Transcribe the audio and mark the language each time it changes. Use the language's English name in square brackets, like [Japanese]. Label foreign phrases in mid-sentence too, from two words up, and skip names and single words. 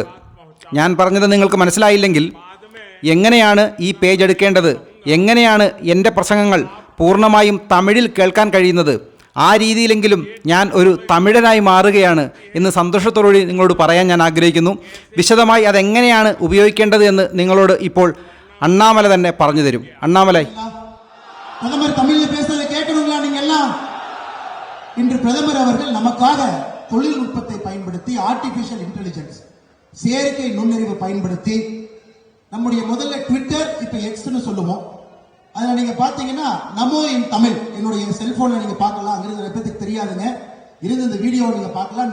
[Malayalam] ഞാൻ പറഞ്ഞത് നിങ്ങൾക്ക് മനസ്സിലായില്ലെങ്കിൽ എങ്ങനെയാണ് ഈ പേജ് എടുക്കേണ്ടത്, എങ്ങനെയാണ് എൻ്റെ പ്രസംഗങ്ങൾ പൂർണ്ണമായും തമിഴിൽ കേൾക്കാൻ കഴിയുന്നത്, ആ രീതിയിലെങ്കിലും ഞാൻ ഒരു തമിഴനായി മാറുകയാണ് എന്ന് സന്തോഷത്തോടുകൂടി നിങ്ങളോട് പറയാൻ ഞാൻ ആഗ്രഹിക്കുന്നു. വിശദമായി അതെങ്ങനെയാണ് ഉപയോഗിക്കേണ്ടത് എന്ന് നിങ്ങളോട് ഇപ്പോൾ അണ്ണാമല തന്നെ പറഞ്ഞു തരും. അണ്ണാമല. [Tamil] பிரதமர் தமிழில் பேசுறதை கேட்கணுங்களா நீங்க எல்லாம்? இன்று பிரதமர் அவர்கள் நமக்காக தொழில்நுட்பத்தை பயன்படுத்தி, [English] artificial intelligence, [Tamil] செயற்கை நுண்ணறிவு பயன்படுத்தி, நம்முடைய முதல்ல ட்விட்டர், இப்ப எக்ஸ்னு சொல்லுவோம், அதுல நீங்க பாத்தீங்கன்னா நமோ இன் தமிழ், என்னுடைய செல்போன்ல நீங்க பார்க்கலாம், அங்கிருந்து நிறைய பேருக்கு தெரியாதுங்க, இருந்து இந்த வீடியோ நீங்க பார்க்கலாம்.